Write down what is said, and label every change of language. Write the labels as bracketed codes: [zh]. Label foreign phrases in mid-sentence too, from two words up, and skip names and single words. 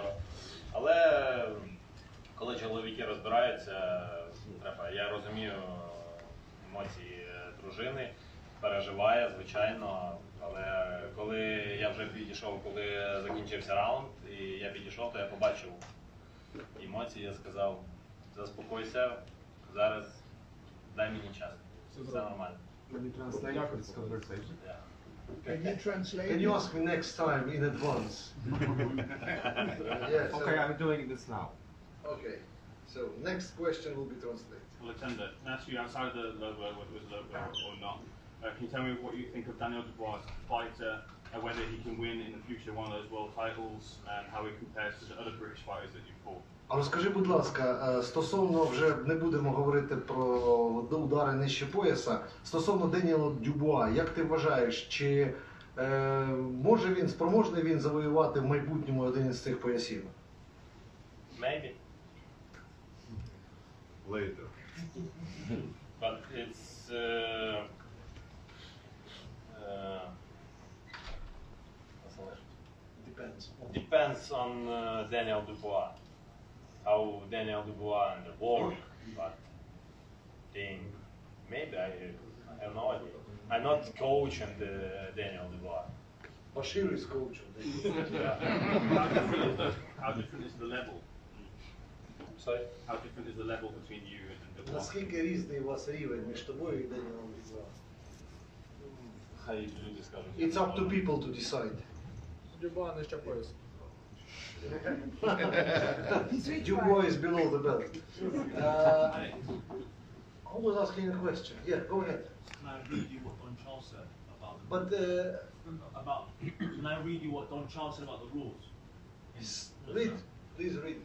[uk] Але коли чоловіки розбираються, треба, я розумію емоції дружини, переживає, звичайно, але коли я вже підійшов, коли закінчився раунд, і я підійшов, то я побачив емоції, я сказав, заспокойся, зараз дай мені час, все нормально. [en] Can you translate this conversation? Yeah. Can you translate? Can you ask me next time in advance? Yes. Okay, I'm doing this now. Okay. So next question will be translated. Oleksandr, can I ask you outside of the logo, whether it was logo or not, can you tell me what you think of Daniel Dubois as a fighter, and whether he can win in the future one of those world titles, and how he compares to the other British fighters that you've fought? [uk] А розкажи, будь ласка, стосовно, вже не будемо говорити про удари нижче пояса, стосовно Деніела Дюбуа, як ти вважаєш, чи може він, спроможний він завоювати в майбутньому один із цих поясів? [en] Maybe. Later. But it's depends on Daniel Dubois. How Daniel Dubois and the work, but think maybe I have no idea. I'm not coach and Daniel Dubois. Bashir is coach. How different is the level? Sorry? How different is the level between you and Dubois? [uk] Наскільки різний у вас рівень між тобою і Деніелом Дюбуа? Хай люди скажуть. [en] It's up to people to decide. [uk] Дюбуа нижче поясу. [en] Dubois is below the belt. I was asking a question. Yeah, go ahead. Can I read you what Don Charles said about the But Can I read you what Don Charles said about the rules? read, please read.